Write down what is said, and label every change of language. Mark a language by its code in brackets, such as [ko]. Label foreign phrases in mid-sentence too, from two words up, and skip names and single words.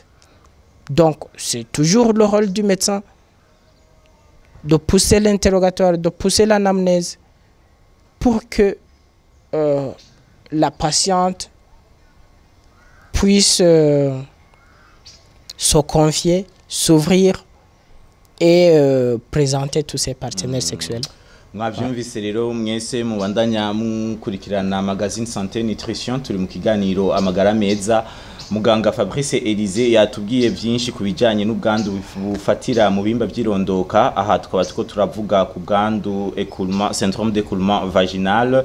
[fr] Donc, c'est toujours le rôle du médecin de pousser l'interrogatoire, de pousser l'anamnèse pour que la patiente puisse se confier, s'ouvrir et présenter tous ses partenaires sexuels. [rn] Mwavyumvise rero mwese mubandanya mukurikirana magazine santé nutrition turi mu kiganiro amagara meza. Muganga Fabrice Elise yatubwiye byinshi ku bijyanye n'ubwandu bufatira mu bimba by'irondoka. Aha tukaba turavuga ku bwandu [fr] syndrome d'écoulement vaginal.